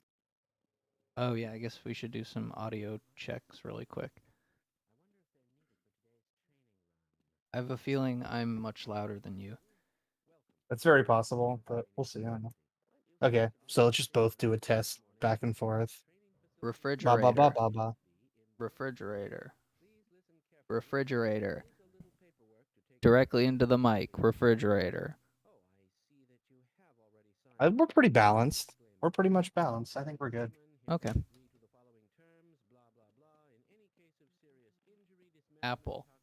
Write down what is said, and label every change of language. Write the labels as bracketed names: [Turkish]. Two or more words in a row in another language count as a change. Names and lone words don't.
[English] Oh yeah. I guess we should do some audio checks really quick. I have a feeling I'm much louder than you. That's very possible, but we'll see. I don't know. Okay, so let's just both do a test back and forth. Ba ba ba Refrigerator. ba ba. Refrigerator. Refrigerator. Directly into the mic. Refrigerator. We're pretty balanced. We're pretty much balanced. I think we're good. Okay. Apple.